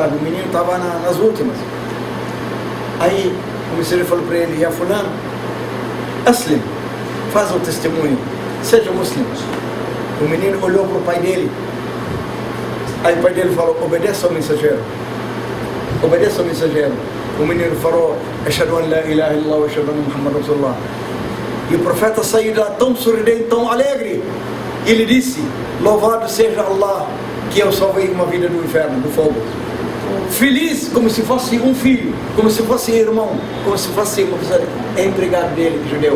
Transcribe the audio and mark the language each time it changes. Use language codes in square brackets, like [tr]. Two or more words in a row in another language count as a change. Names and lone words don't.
[pt] O menino estava nas últimas. Aí o mensageiro falou para ele, [ar] يا فلان أسلم, [pt] faz o testemunho, seja muçulmano. O menino olhou para o pai dele. Aí o pai dele falou, obedeça ao mensageiro. Obedeça ao mensageiro. O menino falou, [ar] أشهد أن لا إله إلا الله وأشهد أن محمدا رسول الله. [pt] E o profeta saiu lá tão sorridente, tão alegre. E ele disse, louvado seja Allah, que eu salvei uma vida do inferno, do fogo. Feliz, como se fosse um filho, como se fosse irmão, como se fosse uma pessoa, é empregado dele, judeu.